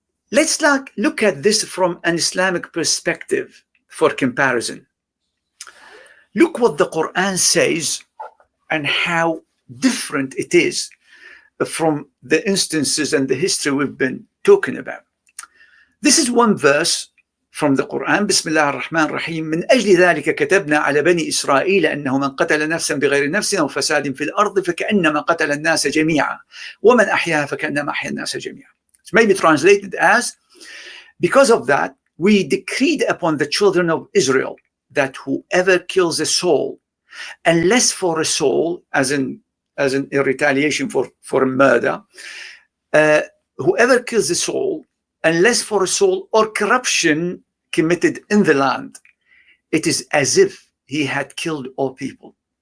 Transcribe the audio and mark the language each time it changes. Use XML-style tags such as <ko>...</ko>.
<en>Let's look at this from an Islamic perspective for comparison. Look what the Quran says and how different it is from the instances and the history we've been talking about. This is one verse from the Quran.</en> <ar>Bismillah ar-Rahman ar-Rahim. من أجل ذلك كتبنا على بني إسرائيل أنه من قتل نفسا بغير نفس أو فساد في الأرض فكأنما قتل الناس جميعا ومن أحياها فكأنما أحيا الناس جميعا.</ar> <en>It's maybe translated as, because of that, we decreed upon the children of Israel that whoever kills a soul, unless for a soul, as in a retaliation for a murder, whoever kills a soul, unless for a soul or corruption committed in the land, it is as if he had killed all people.</en>